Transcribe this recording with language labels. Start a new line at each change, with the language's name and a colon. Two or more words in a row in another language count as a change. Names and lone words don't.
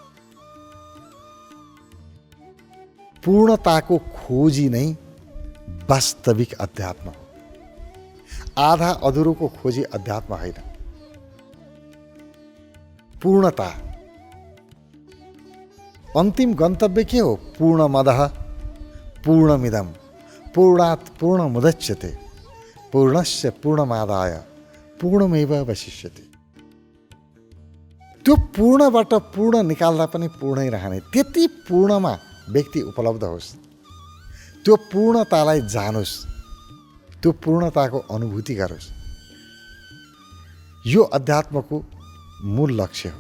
Nepali: पूर्णताको खोजी नै वास्तविक अध्यात्म हो। आधा अधुरोको खोजी अध्यात्म होइन। पूर्णता, अन्तिम गन्तव्य के हो?
Sanskrit: पूर्णमदः पूर्णमिदं पूर्णात् पूर्णमुदच्यते पूर्णस्य पूर्णमादाय पूर्णमेवावशिष्यते।
Nepali: त्यो पूर्णबाट पूर्ण निकाल्दा पनि पूर्णै रहने, त्यति पूर्णमा व्यक्ति उपलब्ध होस्। त्यो पूर्णतालाई जानोस्, त्यो पूर्णताको अनुभूति गरोस्। यो अध्यात्मको मूल लक्ष्य हो।